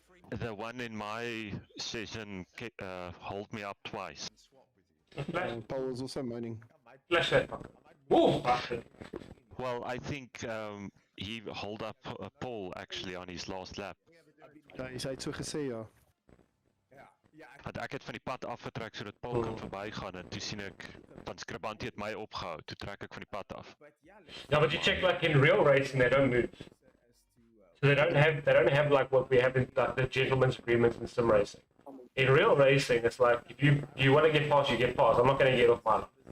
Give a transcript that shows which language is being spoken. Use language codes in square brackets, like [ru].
[en] The one in my session hold me up twice. Paul was also moaning. Flash that fucker. Ooh, bastard. Well, I think he hold up Paul actually on his last lap. [af] Ja, jy sê so gesê ja. Want ek het van die pad afgetrek sodat Paul kan verbygaan en toe sien ek van Scribanti het my opgehou. Toe trek ek van die pad af. [en] Yeah, but you check like in real racing, they don't move. So they don't have like what we have in like the gentleman's agreements in sim racing. In real racing, it's like if you want to get past, you get past. I'm not going to get off my line.